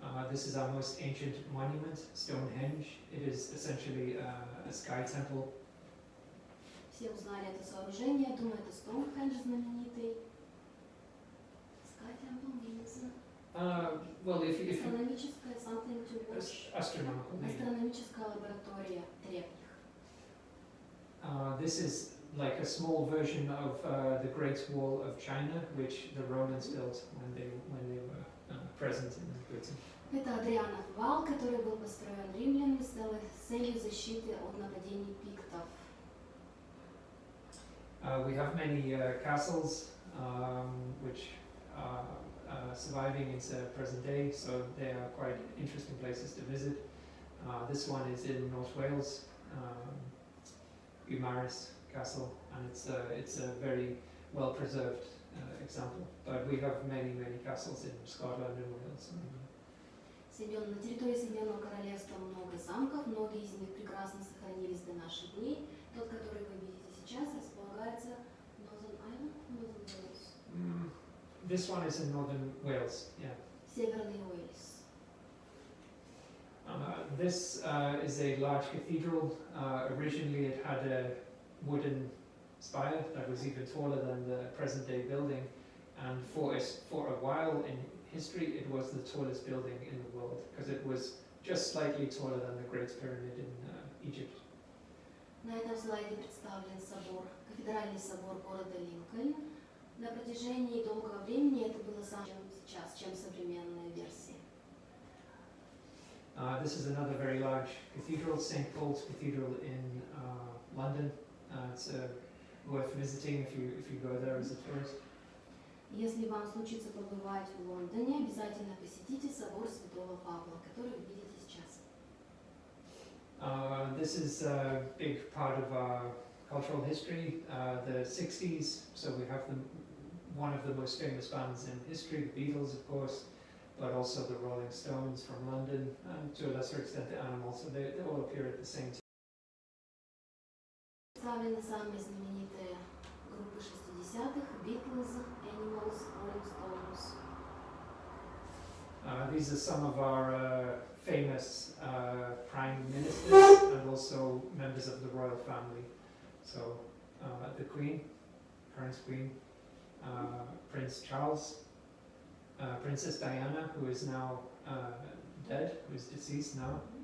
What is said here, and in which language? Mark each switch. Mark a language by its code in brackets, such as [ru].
[en] This is our most ancient monument, Stonehenge. It is essentially a sky temple. [ru] Все узнали это сооружение. Думаю, это Стоунхендж знаменитый. [en] Sky Temple means Well, if you [ru] астрономическая [en] something to watch. astronomical name. [ru] Астрономическая лаборатория древних. [en] This is like a small version of the Great Wall of China, which the Romans built when they were present in Britain. [ru] Это Адрианов вал, который был построен римлянами с целью защиты от нападений пиктов. [en] We have many castles which are surviving into present day, so they are quite interesting places to visit. This one is in North Wales, Umaris Castle, and it's a very well preserved example. But we have many castles in Scotland and Wales. [ru] На территории Соединенного Королевства много замков, многие из них прекрасно сохранились до наших дней. Тот, который вы видите сейчас, располагается в Northern Ireland, Northern Wales. [en] This one is in Northern Wales, yeah. [ru] Северный Уэльс. [en] This is a large cathedral. Originally it had a wooden spire that was even taller than the present day building, and for a while in history it was the tallest building in the world because it was just slightly taller than the Great Pyramid in Egypt. [ru] На этом слайде представлен собор, кафедральный собор города Линкольн. На протяжении долгого времени это было самое сейчас, чем современная версия. [en] This is another very large cathedral, St. Paul's Cathedral in London. It's worth visiting if you go there as a tourist. [ru] Если вам случится побывать в Лондоне, обязательно посетите собор Святого Павла, который вы видите сейчас. [en] This is a big part of our cultural history, the 60s, so we have one of the most famous bands in history, the Beatles of course, but also the Rolling Stones from London, and to a lesser extent the Animals, so they all appear at the same time. [ru] Представлены самые знаменитые группы 60-х, Beatles, Animals, Rolling Stones. [en] These are some of our famous prime ministers and also members of the royal family. So the Queen, current Queen, Prince Charles, Princess Diana, who is now dead, who is deceased now.